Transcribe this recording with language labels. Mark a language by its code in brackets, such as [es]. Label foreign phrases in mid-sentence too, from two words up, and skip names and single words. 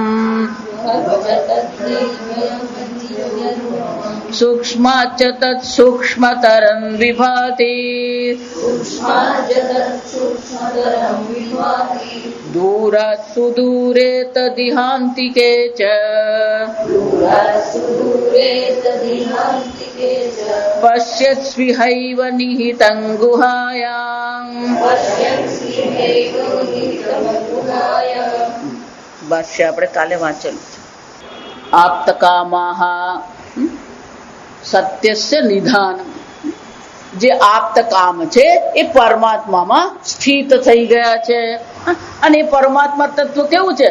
[sa] सूक्ष्माच्च तत्सूक्ष्मतरं विभाति दूरात् सुदूरे तदिहान्तिके च पश्यत्स्विहैव निहितं गुहायाम्। [gu] ભાષ્ય આપણે કાલે વાંચેલું છે. [sa] આપ્તકામાહ સત્યસ્ય નિધાન. [gu] જે આપ્તકામ છે એ પરમાત્મામાં સ્થિત થઈ ગયા છે અને એ પરમાત્મા તત્વ કેવું છે?